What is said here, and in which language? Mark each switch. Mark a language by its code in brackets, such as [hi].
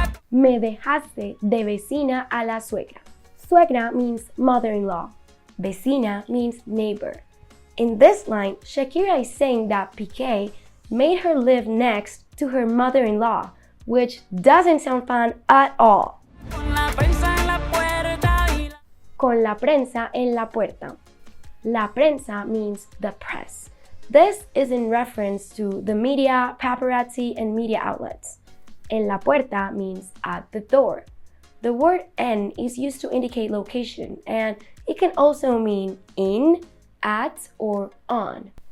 [es] Me dejaste de vecina a la suegra. [en] Suegra means mother-in-law. Vecina means neighbor. In this line, Shakira is saying that Piqué made her live next to her mother-in-law, which doesn't sound fun at all. [es] Con la prensa en la puerta. Con la prensa en la puerta. La prensa [en] means the press. This is in reference to the media, paparazzi, and media outlets. [es] En la puerta [en] means at the door. The word en is used to indicate location, and it can also mean in, at, or on.